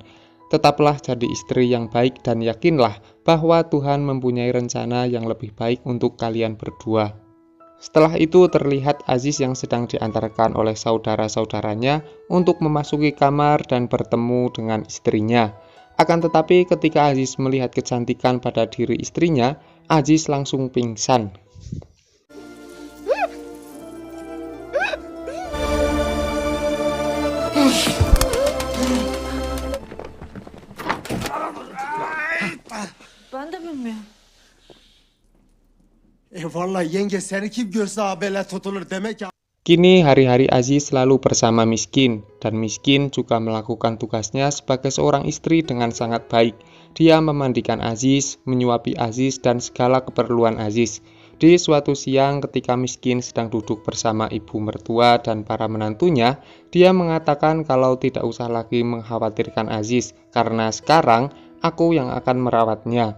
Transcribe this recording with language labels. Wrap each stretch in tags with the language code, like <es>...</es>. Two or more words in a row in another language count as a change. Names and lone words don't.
<id>Tetaplah jadi istri yang baik dan yakinlah bahwa Tuhan mempunyai rencana yang lebih baik untuk kalian berdua. Setelah itu terlihat Aziz yang sedang diantarkan oleh saudara-saudaranya untuk memasuki kamar dan bertemu dengan istrinya. Akan tetapi ketika Aziz melihat kecantikan pada diri istrinya, Aziz langsung pingsan.</id> <tr>Ben de bilmiyorum. Vallahi yenge seni kim görse habele tutulur demek ya.</tr> <id>Kini hari-hari Aziz selalu bersama Miskin, dan Miskin juga melakukan tugasnya sebagai seorang istri dengan sangat baik. Dia memandikan Aziz, menyuapi Aziz, dan segala keperluan Aziz. Di suatu siang ketika Miskin sedang duduk bersama ibu mertua dan para menantunya, dia mengatakan kalau tidak usah lagi mengkhawatirkan Aziz, karena sekarang aku yang akan merawatnya.</id>